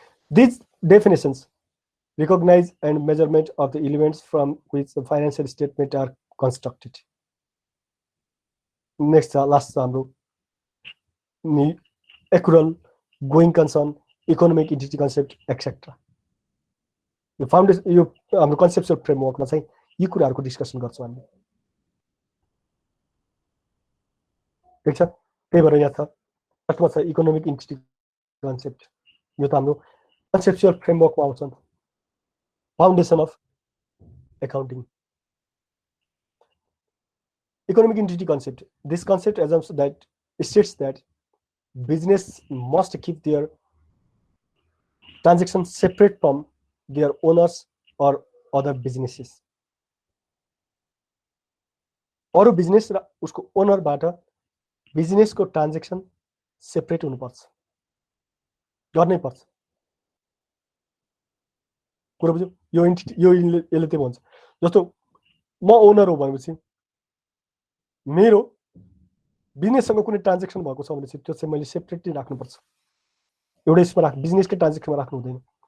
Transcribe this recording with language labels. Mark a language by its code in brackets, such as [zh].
[en] These definitions recognize and measurement of the elements from which the financial statement are constructed. Next, last हाम्रो accrual, going concern, economic entity concept, etc. [ne] यो foundation यो हाम्रो conceptual फ्रेमवर्कमा चाहिँ यी कुराहरुको discussion गर्छौं हामी। ठीक छ, त्यही भएर यहाँ छ फर्स्टमा छ इकोनोमिक एन्टिटी कन्सेप्ट। यो त हाम्रो कन्सेप्चुअल फ्रेमवर्कमा आउँछ नि। [en] Foundation of accounting. Economic entity concept. This concept assumes that states that business must keep their transactions separate from their owners or other businesses. [ne] अरु बिजनेस र उसको ओनरबाट बिजनेसको ट्रान्ज्याक्सन सेपरेट हुनुपर्छ, गर्नै पर्छ। कुरा बुझ्यो? यो एन्टिटी यो यसले त्यो भन्छ। जस्तो म ओनर हो भनेपछि मेरो बिजनेससँग कुनै ट्रान्ज्याक्सन भएको छ भनेपछि त्यो चाहिँ मैले सेपरेटली राख्नुपर्छ, एउटै यसमा बिजनेसकै ट्रान्ज्याक्सनमा राख्नु हुँदैन।